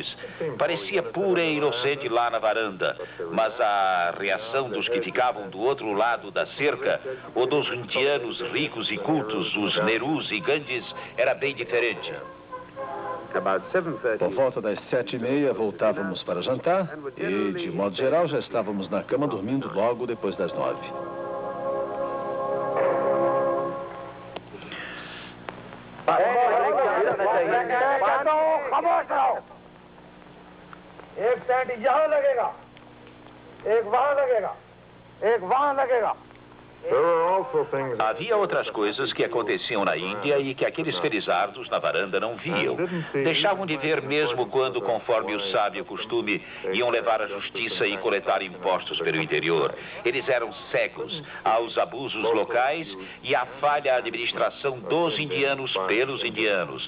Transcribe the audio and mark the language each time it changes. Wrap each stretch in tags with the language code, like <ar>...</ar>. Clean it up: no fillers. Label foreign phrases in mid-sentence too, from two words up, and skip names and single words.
<pt>Parecia pura e inocente lá na varanda, mas a reação dos que ficavam do outro lado da cerca, ou dos indianos ricos e cultos, os Nerus e Gandhis, era bem diferente. Por volta das 7h30, voltávamos para jantar e, de modo geral, já estávamos na cama dormindo logo depois das 9.</pt> <hi>एक टेंट यहाँ लगेगा, एक वहाँ लगेगा, एक वहाँ लगेगा.</hi> <pt>Havia outras coisas que aconteciam na Índia e que aqueles felizardos na varanda não viam. Deixavam de ver mesmo quando, conforme o sábio costume, iam levar a justiça e coletar impostos pelo interior. Eles eram cegos aos abusos locais e à falha administração dos indianos pelos indianos.</pt>